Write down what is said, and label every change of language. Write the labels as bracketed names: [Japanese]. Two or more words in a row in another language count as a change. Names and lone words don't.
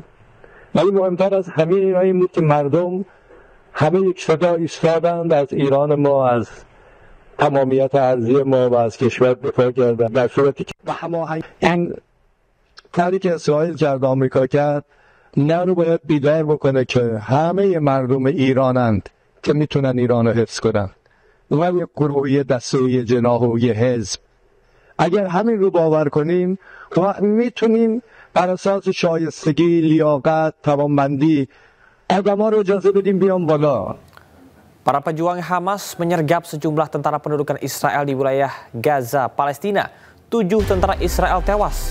[Persian] ولی مهمتر از همه اینا این بود که مردم همه یک صدا ایستادند، از ایران ما، از تمامیت ارضی ما و از کشور دفاع کردن، در صورتی که به هماهنگی این کاری که اسرائیل کرد، آمریکا کرد، نه رو باید بیدار بکنه که همه مردم ایرانند که میتونن ایران رو حفظ کنن، و یک گروهی دسته و یه جناح و یه حزب. اگر همین رو باور کنیم میتونیم بر اساس شایستگی، لیاقت، توانمندی آدم‌ها رو اجازه بدیم بیان بالا. [Indonesian] Para pejuang Hamas menyergap sejumlah tentara pendudukan Israel di wilayah Gaza, Palestina. 7 tentara Israel tewas.